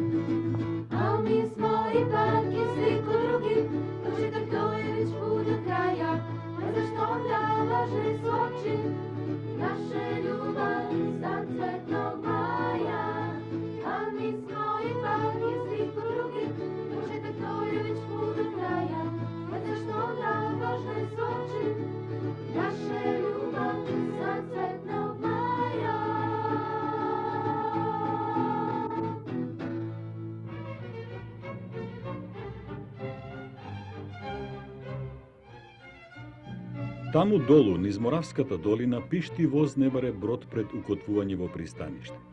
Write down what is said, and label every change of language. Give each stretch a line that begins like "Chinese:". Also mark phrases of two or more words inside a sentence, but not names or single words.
Serbian: A mi smo ipak isti ko drugi, početak to je već put do kraja, ne znaš što onda laže s oči, naše ljubavi san cvetnog maja. A mi smo ipak isti ko drugi, početak to je već put do kraja, ne znaš što onda laže s oči, naše ljubavi san cvetnog maja.
Macedonian: Таму долу, низ Моравската долина, пишти воз не баре брод пред укотвување во пристаниште.